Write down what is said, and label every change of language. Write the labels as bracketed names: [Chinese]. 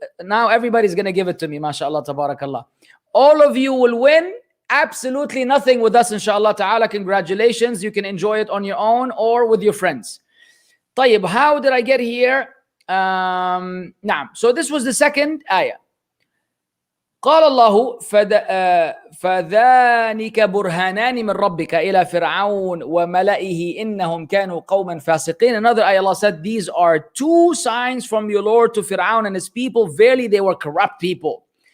[English] Now everybody's going to give it to me. MashaAllah, tabarakallah. All of you will win. Absolutely nothing with us, inshallah ta'ala. Congratulations. You can enjoy it on your own or with your friends. طيب, how did I get here? [Arabic] نعم. [English] So this was the second ayah. [Arabic] قال الله فذانك برهانان من ربك إلى فرعون وملئه إنهم كانوا قوما فاسقين. [English] Another ayah, Allah said, these are two signs from your Lord to Fir'aun and his people. Verily they were corrupt people.